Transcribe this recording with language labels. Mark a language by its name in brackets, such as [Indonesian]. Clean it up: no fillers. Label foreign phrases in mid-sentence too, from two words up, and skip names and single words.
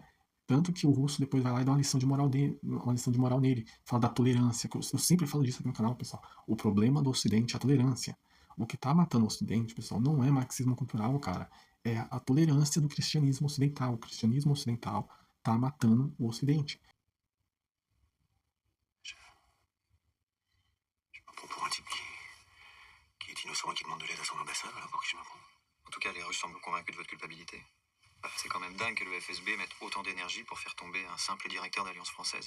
[Portuguese] Tanto que o russo depois vai lá e dá uma lição de moral nele. Fala da tolerância. Eu sempre falo disso aqui no canal, pessoal. O problema do Ocidente é a tolerância. O que tá matando o Ocidente, pessoal, não é marxismo cultural, cara. É a tolerância do cristianismo ocidental. O cristianismo ocidental tá matando o Ocidente. [French] Je me prends pour un type qui est innocent et qui demande de l'aide à son ambassade, voilà pour qui je me prends. En tout cas, les Russes semblent convaincus de votre culpabilité. C'est quand même dingue que le FSB mette autant d'énergie pour faire tomber un simple directeur d'Alliance française.